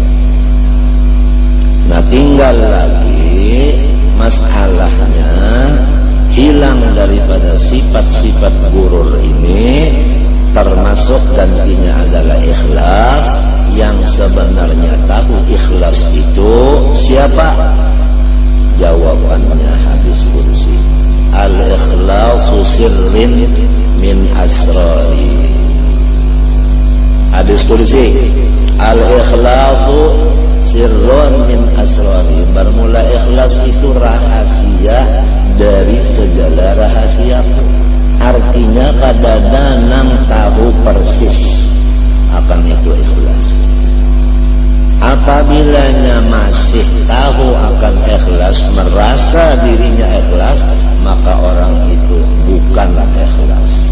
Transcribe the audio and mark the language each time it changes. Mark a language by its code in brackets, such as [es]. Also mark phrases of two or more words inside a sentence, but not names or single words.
[id] Nah tinggal lagi masalahnya hilang daripada sifat-sifat gurur ini, termasuk gantinya adalah ikhlas. Yang sebenarnya tahu ikhlas itu siapa? Jawabannya hadis qudsi, [ar] الإخلاص سر من أسراري. حديث قدسي، الإخلاص سر من أسراري. [id] Bermula ikhlas itu rahasia dari segala rahasia. [bjn] Artinya kadada nang tahu persis akan itu ikhlas. [id] Apabila masih tahu akan ikhlas, merasa dirinya ikhlas, maka orang itu bukanlah ikhlas.